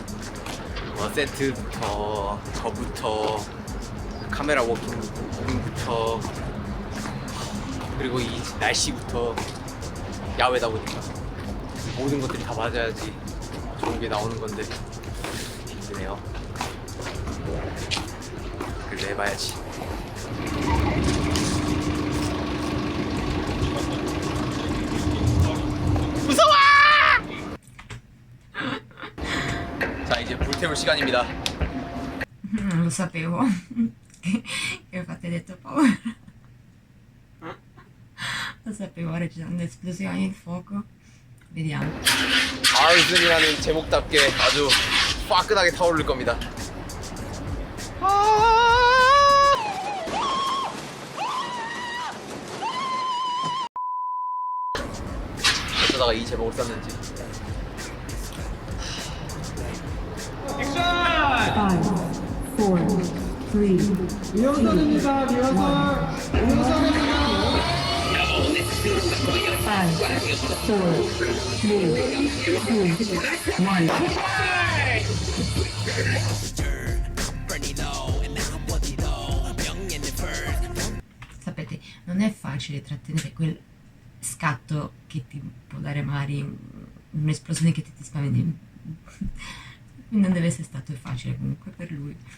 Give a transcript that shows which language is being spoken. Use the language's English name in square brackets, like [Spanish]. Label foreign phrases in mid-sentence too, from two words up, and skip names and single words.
[Korean] 세트부터 저부터 카메라 워킹부터 그리고 이 날씨부터 야외다 보니까 모든 것들이 다 맞아야지 좋은 게 나오는 건데 힘드네요. 그래도 해봐야지. 무서워! 자, 이제 불태울 시간입니다. [Italian] Lo sapevo. Che infatti hai detto paura. Lo sapevo, ora ci sono le esplosioni, il fuoco. Vediamo. [Korean] 아이슨이라는 제목답게 아주 화끈하게 타오를 겁니다. 어쩌다가 이 제목을 썼는지. [English] Five, four, three, [Korean] 리허설입니다. 리허설. [English] five, four, three, two, one. [Italian] Sapete, non è facile trattenere quel scatto che ti può dare magari un'esplosione che ti spaventi. Non deve essere stato facile comunque per lui.